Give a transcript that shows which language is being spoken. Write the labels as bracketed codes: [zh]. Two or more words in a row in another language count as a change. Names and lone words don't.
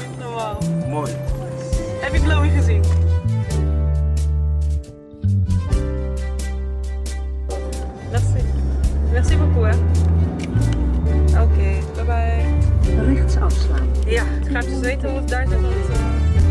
[nl] Normaal. mooi. Heb je Chloe gezien? Merci. [fr] Merci beaucoup [nl] hè. Oké, [en] bye bye. [nl] Rechts afslaan. Ja, ik ga dus weten hoe het daar zit. Want,